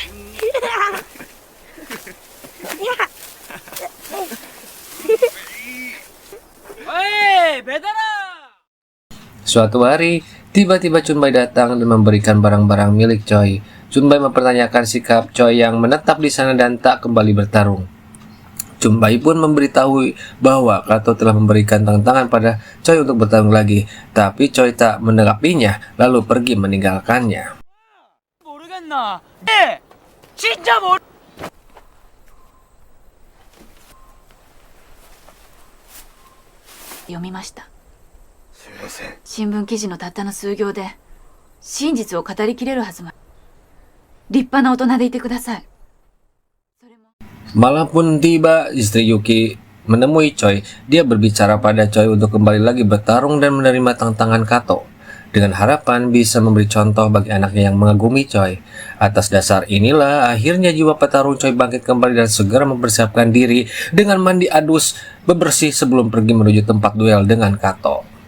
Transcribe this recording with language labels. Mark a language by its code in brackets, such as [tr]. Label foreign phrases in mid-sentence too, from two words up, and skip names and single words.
[id] Suatu hari, tiba-tiba Chunbai datang dan memberikan barang-barang milik Choi. Chunbai mempertanyakan sikap Choi yang menetap di sana dan tak kembali bertarung. Chunbai pun memberitahu bahwa Kato telah memberikan tantangan pada Choi untuk bertarung lagi, tapi Choi tak menanggapinya lalu pergi meninggalkannya. [ja] Yomimashita. 新聞記事のたったの数行で真実を語りきれるはずが。立派な大人でいてください。 [id] Malam pun tiba, istri Yuki menemui Choi. Dia berbicara pada Choi untuk kembali lagi bertarung dan menerima tantangan Kato, dengan harapan bisa memberi contoh bagi anaknya yang mengagumi Choi. Atas dasar inilah akhirnya jiwa petarung Choi bangkit kembali dan segera mempersiapkan diri dengan mandi adus bebersih sebelum pergi menuju tempat duel dengan Kato.